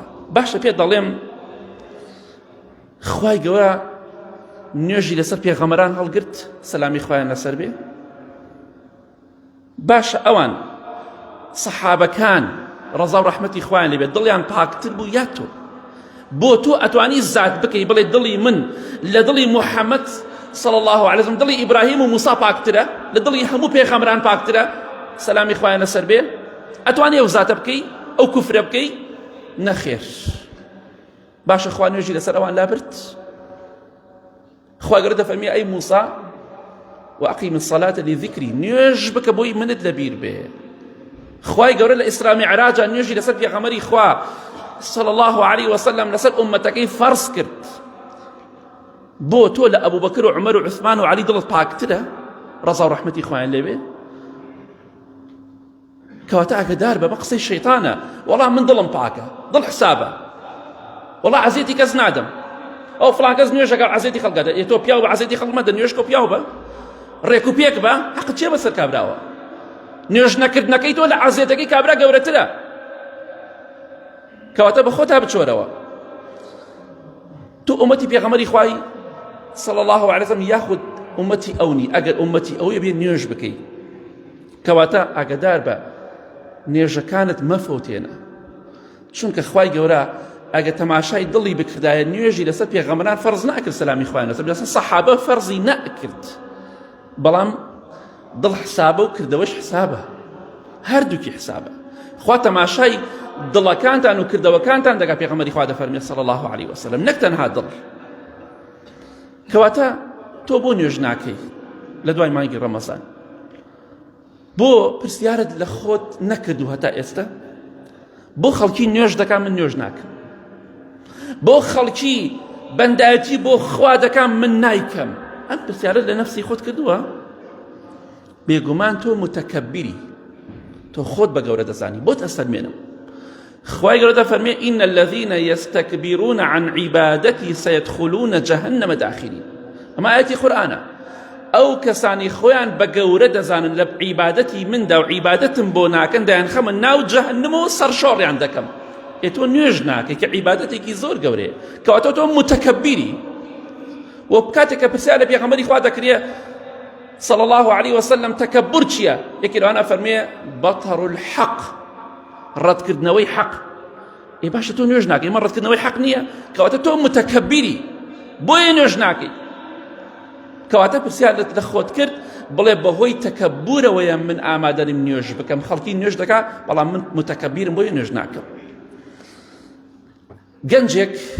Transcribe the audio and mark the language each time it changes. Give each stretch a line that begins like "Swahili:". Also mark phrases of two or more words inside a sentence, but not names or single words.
Central Kurdish: باشە پێت دەڵێم خوای گەورە نوێژی لەسەر پێغەمبەران هەڵگرت سەلامی خوایان لەسەر بێ. باشە ئەوان سەحابەکان ڕەزا و ڕەحمەتی خوایان لێبێت دڵیان پاکتر بوو یا تۆ بۆ تۆ ئەتوانی زات بکەی بڵێ دڵی من لە دڵی محەممەد
Arabic: صلى الله عليه وسلم
Central Kurdish: دڵی ئیبراهیم و موسا پاکترە لە دڵی هەموو پێغەمبەران پاکترە سەلامی خوایان لەسەر بێ ئەتوانی ئەو زاتە بکەی ئەو کوفرە بکەی نەخێر باشە خوا نوێژی لەسەر ئەوان لابرد خوا گەورە دەفەرمێ ئەی موسا
Arabic: وأقیم الصلاة لذکری
Central Kurdish: نوێژ بکە بۆی منت لەبیر بێ خوای گەورە لە ئیسرا میعراجا نوێژی لەسەر پێغەمبەری خوا
Arabic: صلى الله عليه وسلم
Central Kurdish: لەسەر ئومەتەکەی فەرز کرد بۆ تۆ لە ئەبوو بەکر و عومەر و عوسمان و عەلی دڵت پاکترە ڕەزا و ڕەحمەتی خوایان لێبێ کەواتە ئاگادار بە قسەی شەیتانە وەڵام من دڵم پاکە دڵ حسابە وەڵا عەزیەتی کەس نادەم ئەو فڵان کەس نوێژەکە عەزیەتی خەڵکەدە تۆ پیاو بە عەزیەتی خەڵک مەدە نوێژ کە پیاو بە ڕێک و پێک بە حەقت چێ بەسەر کابراوە نوێژ نەکردنەکەی تۆ لە عەزیەتەکەی کابرا گەورەترە کەواتە بە خۆتا بچۆرەوە تو ئومەتی پێغەمبەری خوای
Arabic: صلى الله عليه وسلم
Central Kurdish: یاخود ئومەتی ئەونی ئەگەر ئومەتی ئەوەیە بێ نوێژ بکەی کەواتە ئاگادار بە نوێژەکانت مەفەوتێنە چونکە خوای گەورە ئەگە تەماشای دڵی بکردایە نوێژی لەسەر پێغەمبەران فەرز ناکرد سەلامی خوایان لەسەر لەسەر سەحابە فەرزی نەکرد بەڵام دڵ حسابە و کردەوەش حسابە هەردووکی حسابە خوا تەماشای دڵەکانتان و کردەوەکانتان دەکا پێغەمبەری خوا دەفەرمێ
Arabic: صلى الله عليه وسلم
Central Kurdish: نەک تەنها دڵ کەواتە تۆ بۆ نوێژ ناکەی لە دوای مانگی ڕەمەزان بۆ پرسیارت لە خۆت نەکردو هەتا ئێستا بۆ خەڵکی نوێژ دەکا من نوێژ ناکەم بۆ خەڵکی بەندایەتی بۆ خوا دەکام من نایکەم ئەم پرسیارت لە نەفسی خۆت کردووە بێگومان تۆ متەکەبیری تۆ خۆت بە گەورە دەزانی بۆت ئەستەرمێنم خوای گەورە دەفەرمێ
Arabic: إن الذين يستكبرون عن عبادتي سيدخلون جهنم داخلين
Central Kurdish: ئەمە ئاەتی قورئانە ئەو کەسانی خۆیان بە گەورە دەزانن لە عیبادەتی مندا و عیبادەتم بۆ ناکەن دەیان خەمە ناو جەهەنم و سەرشۆڕیان دەکەم تۆ نوێژ ناکەی کە عیبادەتێکی زۆر گەورەیە کەواتە تۆ متەکەبیری و کاتێک کە پرسیار لە پێغەمبەری خوا دەکرێ
Arabic: صلى الله عليه وسلم
Central Kurdish: تكبر چییە یەکی لەوانە فەرمێ
Arabic: بەطر الحەق
Central Kurdish: ڕەتکردنەوەی حەق ئێ باشە تۆ نوێژ ناکەی ئمە ڕەتکردنەوەی حەق نییە کەواتە تۆ متەکەبیری بۆیە نوێژ ناکەی کەواتە پرسیارت لە خۆت کرد بڵێ بەهۆی تەکەبورەوەیە من ئامادەنیم نوێژ بکەم خەڵکی نوێژ دەکا بەڵام من متەکەبیرم بۆیە نوێژ ناکەم گەنجێک